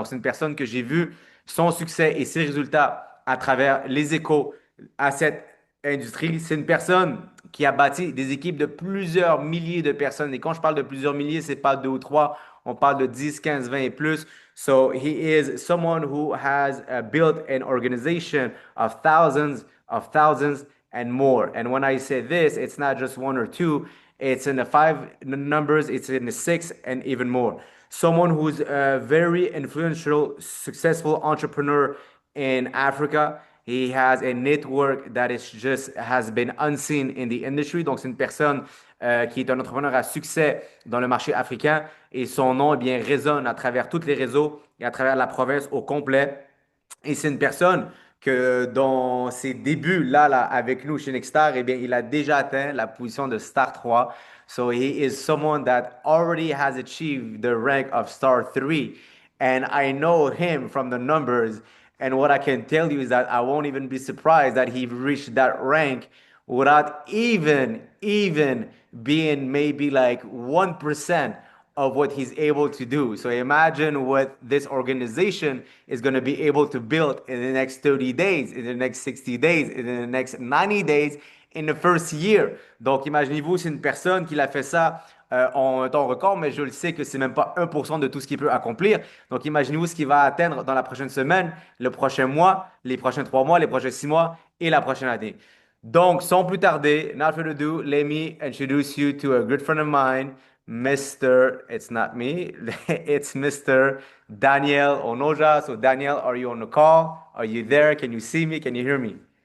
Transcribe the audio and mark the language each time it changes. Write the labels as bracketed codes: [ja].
[fr] Donc, c'est une personne que j'ai vu son succès et ses résultats à travers les échos à cette industrie. C'est une personne qui a bâti des équipes de plusieurs milliers de personnes. Et quand je parle de plusieurs milliers, c'est pas deux ou trois, on parle de 10, 15, 20 et plus. [en] So he is someone who has built an organization of thousands and more. And when I say this, it's not just one or two, it's in the five numbers, it's in the six, and even more. Someone who's a very influential, successful entrepreneur in Africa. He has a network that is just has been unseen in the industry. [fr] Donc, c'est une personne qui est un entrepreneur à succès dans le marché africain et son nom, eh bien, résonne à travers tous les réseaux et à travers la province au complet. Et c'est une personne que dans ses débuts là avec nous chez Nextstar, eh bien, il a déjà atteint la position de Star 3. [en] So he is someone that already has achieved the rank of Star 3. And I know him from the numbers. And what I can tell you is that I won't even be surprised that he reached that rank without even being maybe like 1% of what he's able to do. So imagine what this organization is going to be able to build in the next 30 days, in the next 60 days, in the next 90 days, in the first year. [fr] Donc imaginez-vous, c'est une personne qui l'a fait ça en temps record, mais je le sais que c'est même pas 1% de tout ce qu'il peut accomplir. Donc imaginez-vous ce qu'il va atteindre dans la prochaine semaine, le prochain mois, les prochains 3 mois, les prochains 6 mois et la prochaine année. Donc, sans plus tarder, [en] not further ado, let me introduce you to a good friend of mine, Mr. It's not me, it's Mr. Daniel Onoja. So, Daniel, are you on the call? Are you there? Can you see me? Can you hear me?